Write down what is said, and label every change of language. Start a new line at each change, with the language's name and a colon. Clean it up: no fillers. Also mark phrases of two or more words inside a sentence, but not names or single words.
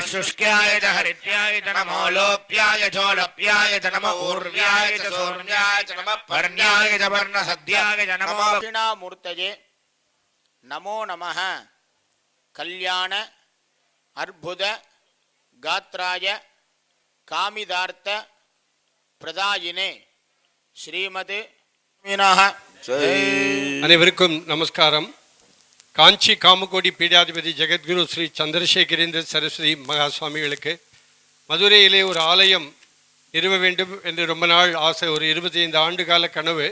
Sanskrit: शुष्क्याय च हरित्याय च नमो लोप्याय चोलप्याय च नमो ऊर्व्याय च सौर्याय च नमः पर्ण्याय च वर्णसद्याय च नमो दक्षिणामूर्तये नमो नमः कल्याण अर्बुद गात्राय कामिदार्थ प्रदायिने श्रीमति मीनाक
Tamil: அனைவருக்கும் நமஸ்காரம். காஞ்சி காமகோடி பீடாதிபதி ஜெகத்குரு ஸ்ரீ சந்திரசேகரேந்திர சரஸ்வதி மகா சுவாமிகளுக்கு மதுரையிலே ஒரு ஆலயம் நிறுவ வேண்டும் என்று ரொம்ப நாள் ஆசை, ஒரு 25 ஆண்டு கால கனவு.